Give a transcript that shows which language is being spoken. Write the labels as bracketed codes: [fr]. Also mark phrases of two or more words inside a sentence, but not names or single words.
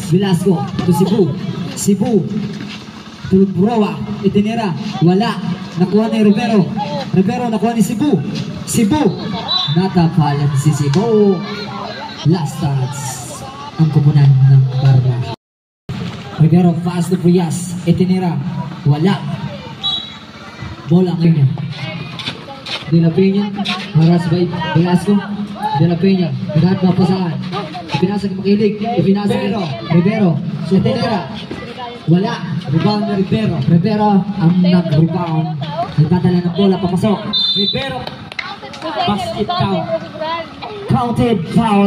[tl] Velasco to Cebu to Broa, itinira, wala, nakuha ni Rivero, nakuha ni Cebu, natapalan si Cebu. [en] Last touch [tl] ang kupunan ng Barba. Rivero [en] fast to [tl] Frias, itinira, wala, bola ngayon. De La Peña, haras by Velasco. De La Peña, naghahanap na pasahan. Ipinasa kay Makilig, ipinasa kay Rivero. Itinira, wala. Rebound na Rivero ang nag-rebound. Nagdadala ng bola, papasok. [en] Rivero. Basket count. Counted foul.